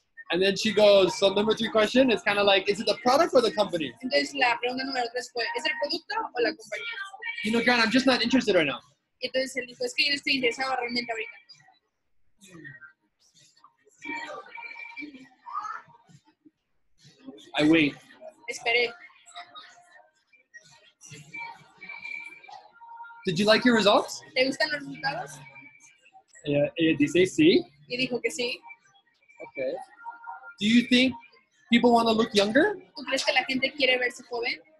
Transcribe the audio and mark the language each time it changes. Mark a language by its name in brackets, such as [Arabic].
[English] And then she goes, so number 3 question is kind of like, is it the product or the company? [Spanish] Entonces la pregunta número 3 fue, ¿es el producto o la compañía? [English] Grant, I'm just not interested right now. [Spanish] Y entonces él dijo, es que yo no estoy interesado realmente ahorita. [English] I wait. [Spanish] Esperé. [English] Did you like your results? [Spanish] ¿Te gustan los resultados? Dice sí. Y dijo que sí. [English] Okay. Do you think people want to look younger? [Spanish] ¿Tú crees que la gente quiere verse joven?